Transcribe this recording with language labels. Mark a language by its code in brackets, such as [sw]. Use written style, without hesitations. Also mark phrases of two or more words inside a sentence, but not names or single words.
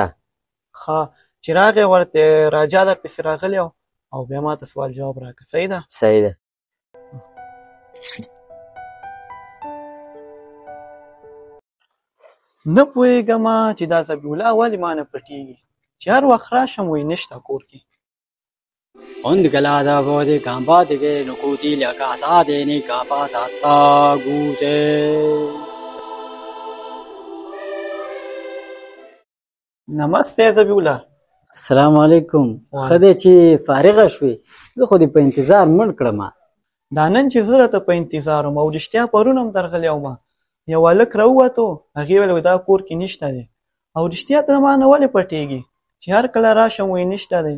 [ps] ښه، چې راغی ورته راجا در پسې راغلی او بیا ما ته سوال جواب راکړه. صحیح ده؟ صحیح ده. نه پوهېږم چې دا ذبیح الله ولې ما نه پټېږي، چې هر وخت راشم وایي نشته کور کې. Ondgalada vode gambadige nukutilia kasade ni kapatata guse. نمسته ذبیح الله. السلام علیکم. خدای چې فارغه شوې زه خو دې په انتظار مړ کړم. دا نن چې زه راته په انتظار وم او رښتیا پرون هم درغلی وم، یو هلک راووتو، هغې ویل دا کور کې نشته دی، او رښتیا ته ما نه ولې پټېږي چې هر کله راشم وایي نشته دی.